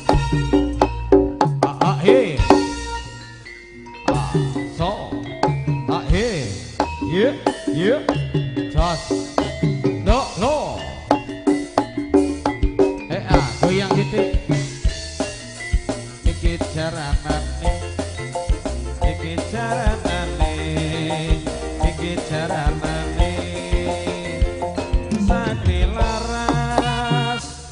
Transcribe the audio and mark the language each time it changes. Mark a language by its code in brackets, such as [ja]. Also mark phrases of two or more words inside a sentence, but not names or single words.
[en] He. So. He. Yeah. Yeah. Just. No. No. [jv] Goyang titik. Iki jaranane. Iki jaranane. Iki jaranane. Sani laras.